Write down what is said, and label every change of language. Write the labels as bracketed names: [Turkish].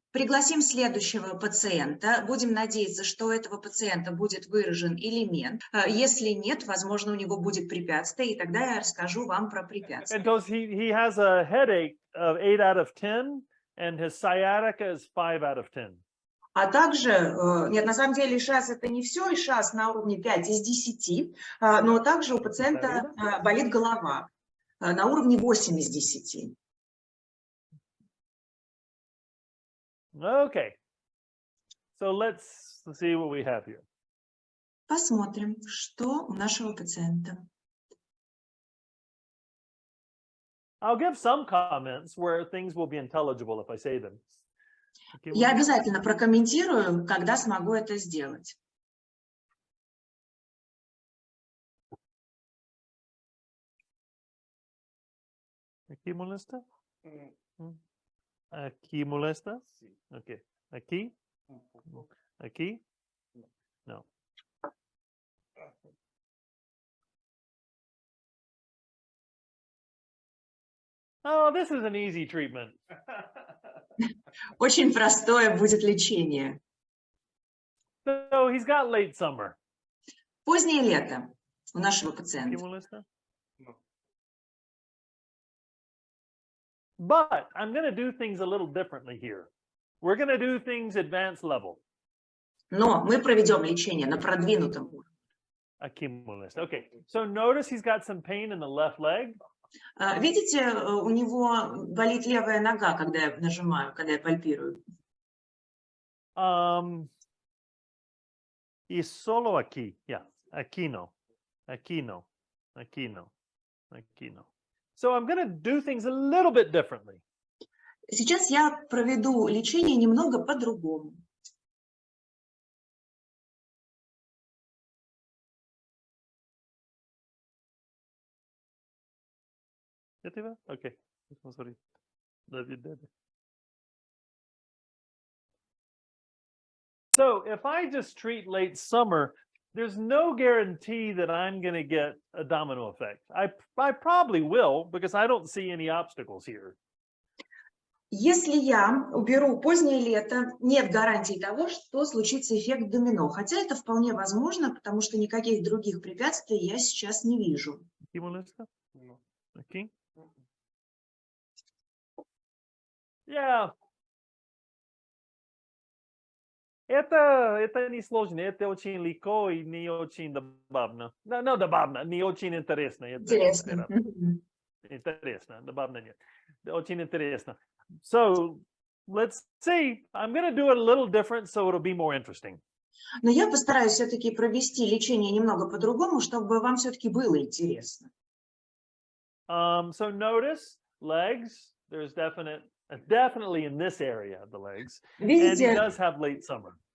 [Russian] Пригласим следующего пациента. Будем надеяться, что у этого пациента будет выражен элемент. Если нет, возможно, у него будет препятствие, и тогда я расскажу вам про препятствие. [English] Because he has a headache of 8 out of 10, and his sciatica is 5 out of 10. [Russian] А также, нет, на самом деле ИШАС это не все, ИШАС на уровне 5 из 10, но также у пациента болит голова на уровне 8 из 10. [English] Okay, so let's see what we have here. [Russian] Посмотрим, что у нашего пациента. [English] I'll give some comments where things will be intelligible if I say them. [Russian] Я обязательно прокомментирую, когда смогу это сделать. [Spanish] Aquí molesta? Aquí molesta? Okay. Aquí? Aquí? No. [English] Oh, this is an easy treatment. [Russian] Очень простое будет лечение. [English] So he's got late summer. [Russian] Позднее лето у нашего пациента. [English] But I'm going to do things a little differently here. We're going to do things advanced level. [Russian] Но мы проведем лечение на продвинутом уровне. [English] Okay, so notice he's got some pain in the left leg. [Russian] Видите, у него болит левая нога, когда я нажимаю, когда я пальпирую. [Spanish] Y solo aquí. Yeah. Aquí no. Aquí no. Aquí no. Aquí no. [English] So I'm going to do things a little bit differently. [Russian] Сейчас я проведу лечение немного по-другому. [English] Okay. Sorry. So if I just treat late summer, there's no guarantee that I'm going to get a domino effect. I probably will because I don't see any obstacles here. [Russian] Если я уберу позднее лето, нет гарантии того, что случится эффект домино. Хотя это вполне возможно, потому что никаких других препятствий я сейчас не вижу. Okay. Yeah. Это не сложно, это очень легко и не очень добавно. No, добавно, не очень интересно. Интересно. Интересно, добавно нет. Очень интересно. [English] So, let's see. I'm going to do it a little different, so it'll be more interesting. [Russian] Но я постараюсь все-таки провести лечение немного по-другому, чтобы вам все-таки было интересно. [English] So notice legs. There's definitely in this area of the legs. And he does have late summer.